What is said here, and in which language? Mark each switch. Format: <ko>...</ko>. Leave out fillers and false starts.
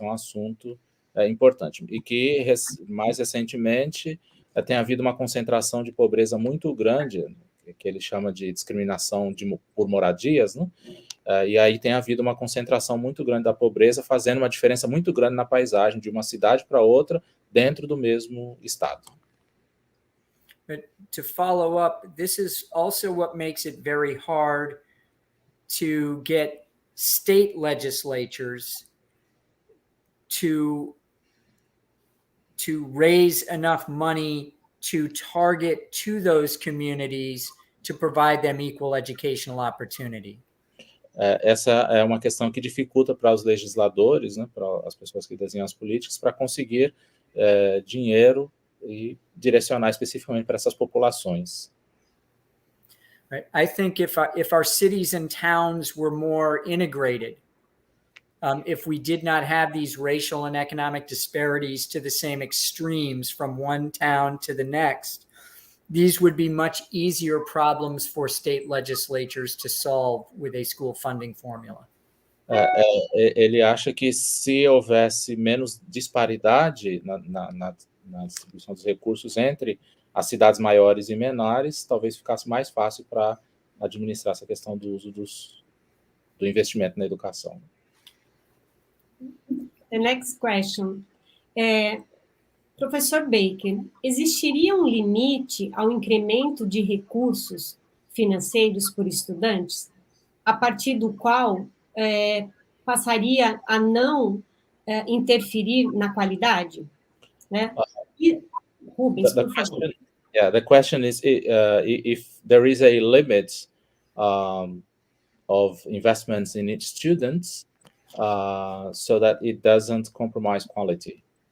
<pt>Esse é um assunto importante. E que, mais recentemente, tem havido uma concentração de pobreza muito grande, que ele chama de discriminação por moradias, né? E aí tem havido uma concentração muito grande da pobreza, fazendo uma diferença muito grande na paisagem de uma cidade para outra, dentro do mesmo estado.</pt> <en>But to follow up, this is also what makes it very hard to get state legislatures to raise enough money to target to those communities to provide them equal educational opportunity.</en> <pt>Essa é uma questão que dificulta para os legisladores, né, para as pessoas que desenham as políticas, para conseguir dinheiro e direcionar especificamente para essas populações.</pt> <en>Right. I think if our cities and towns were more integrated, if we did not have these racial and economic disparities to the same extremes from one town to the next, these would be much easier problems for state legislatures to solve with a school funding formula.</en> <pt>Ele acha que se houvesse menos disparidade na distribuição dos recursos entre as cidades maiores e menores, talvez ficasse mais fácil para administrar essa questão do uso do investimento na educação.</pt> <en>The next question.</en> <pt>Professor Baker, existiria um limite ao incremento de recursos financeiros por estudantes, a partir do qual passaria a não interferir na qualidade? Né? Rubens, por favor.</pt> <en>The question is if there is a limit of investments in each student so that it doesn't compromise quality.</en>